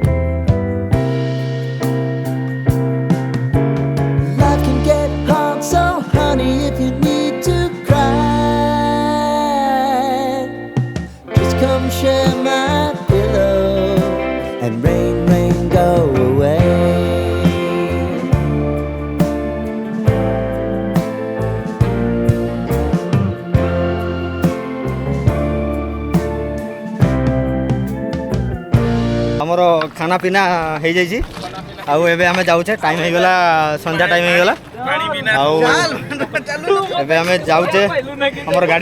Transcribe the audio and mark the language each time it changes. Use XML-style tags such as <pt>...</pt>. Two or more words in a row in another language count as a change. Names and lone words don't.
<en>Life can get hard, so honey, if you need to cry, just come share my pillow and rain, rain, go away.</en> <or>ଆମର</or> <hi>खाना पीना</hi> <or>ହେଇଯାଇଛି ଆଉ ଏବେ ଆମେ ଯାଉଛେ ଟାଇମ୍ ହେଇଗଲା ସନ୍ଧ୍ୟା ଟାଇମ୍ ହେଇଗଲା ଆଉ ଏବେ ଆମେ ଯାଉଛେ ଆମର ଗାଡ଼ି</or>